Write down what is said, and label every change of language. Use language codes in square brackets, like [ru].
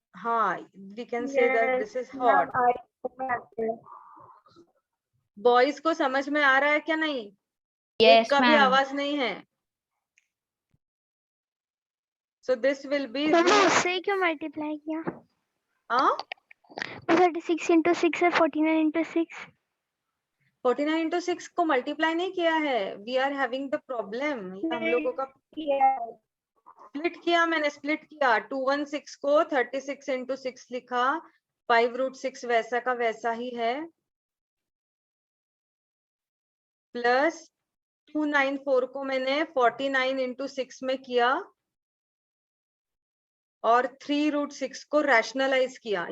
[en] हाँ we can say that this is hot. Ma'am [hi] boys को समझ में आ रहा है क्या? नहीं, एक [en] yes [hi] का भी [en] Ma'am. [hi] आवाज नहीं है। [en] so this will be [hi] उससे क्यों मल्टीप्लाई किया? 36 into 6 है, 49 into 6। 49 into 6 को मल्टीप्लाई नहीं किया है। [en] we are having the problem, [hi] हम लोगों का स्प्लिट किया, मैंने स्प्लिट किया। 216 को 36 into 6 लिखा, 5√6 वैसा का वैसा ही है, प्लस 294 को मैंने 49 into 6 में किया और 3√6 को रैशनलाइज किया।